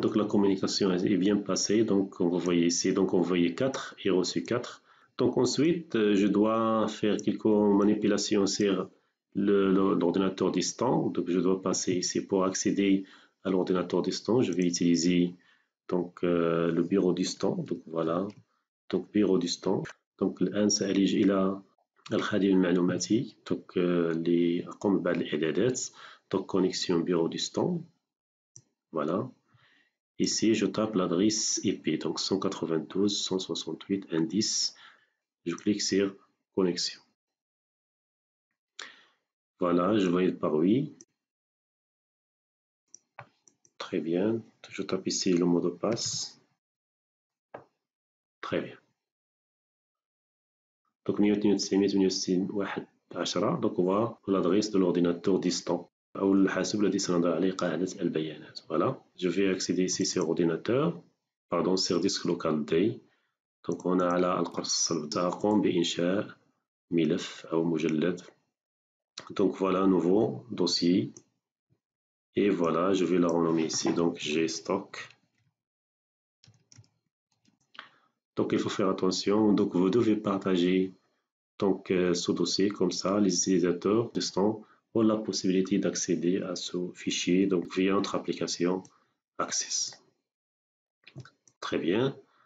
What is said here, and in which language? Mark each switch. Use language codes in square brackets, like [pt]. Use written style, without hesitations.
[fr] La communication est bien passée. Vous voyez ici, envoyé 4 et reçu 4. Ensuite, je dois faire quelques manipulations sur l'ordinateur distant. Je dois passer ici pour accéder à l'ordinateur distant. Je vais utiliser le bureau distant. Voilà. bureau distant. [ar] الآن سألج إلى الخادم المعلوماتي اللي أقوم ببعض الإعدادات. [fr] connexion bureau distant. Voilà. Ici, je tape l'adresse IP, 192.168.1.10. Je clique sur connexion. Voilà, je valide par oui. Très bien. Je tape ici le mot de passe. Très bien. 192.168.1.10. [ar] هو [fr] l'adresse de l'ordinateur distant. [ar] أو الحاسوب الذي سنضع عليه قاعدة البيانات. [fr] Voilà. Je vais accéder ici sur ordinateur. Pardon, sur disque local D. [ar] هنا على القرص الصلب سأقوم بإنشاء ملف أو مجلد. [fr] Voilà, nouveau dossier. Et voilà, je vais la renommer ici. Gstock. Il faut faire attention. Vous devez partager ce dossier comme ça. Les utilisateurs ont la possibilité d'accéder à ce fichier via notre application Access. Très bien.